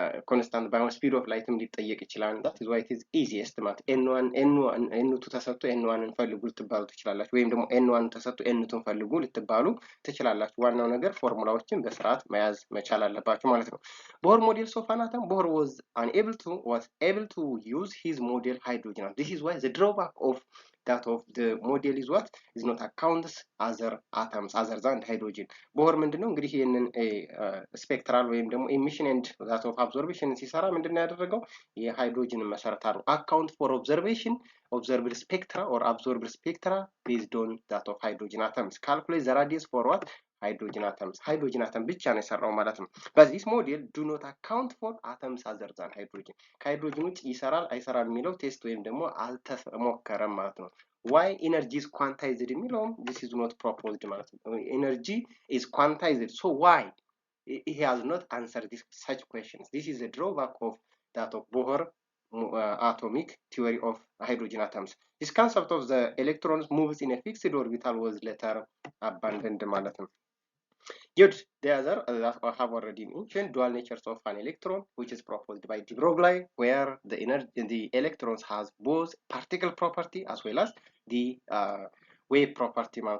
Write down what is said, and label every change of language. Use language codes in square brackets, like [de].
[am] ኮንስታንት ባይሆን ስፒድ ኦፍ ላይትም ሊጠየቅ ይችላል። [en] that is why it is easiest [am] ማለት n2 ተሰጥቶ n1ን ፈልጉ ልትባሉ ትችላላችሁ ወይም ደግሞ n1 ተሰጥቶ n2ን ፈልጉ ልትባሉ ትችላላችሁ። ዋናው ነገር ፎርሙላዎችን በስርዓት መያዝ መቻል አለባችሁ ማለት ነው። [en] Bohr models of an atom. Bohr was able to use his model hydrogen. This is why the drawback of that of the model is what? Is not accounts other atoms other than hydrogen. [am] Bohr ምንድነው እንግዲህ ይሄንን ስፔክትራል ወይም ደግሞ [en] emission and that of absorption [am] ሲሰራ ምንድነው ያደረገው? የሃይድሮጅን መሰረት አድርጎ [en] account for observed spectra or absorbed spectra based on that of hydrogen atoms. Calculate the radius for what? hydrogen atoms. hydrogen atom [am] ብቻ ነው የሰራው ማለት ነው። [en] But this model do not account for atoms other than hydrogen. [am] ከሃይድሮጅን ውጭ ይሰራል አይሰራም የሚለው ቴስት ወይም ደግሞ አልተሞከረም ማለት ነው። [en] Why energy is quantized [am] የሚለውም [en] this is not proposed [am] ማለት ነው። [en] Energy is quantized. So why? He has not answered such questions. This is a drawback of that of Bohr atomic theory of hydrogen atoms. This concept of the electrons moves in a fixed orbital was later abandoned [am] ማለት ነው። [en] Good. The other that I have already mentioned, dual natures of an electron, which is proposed by de Broglie, where the electrons has both particle property as well as the wave property.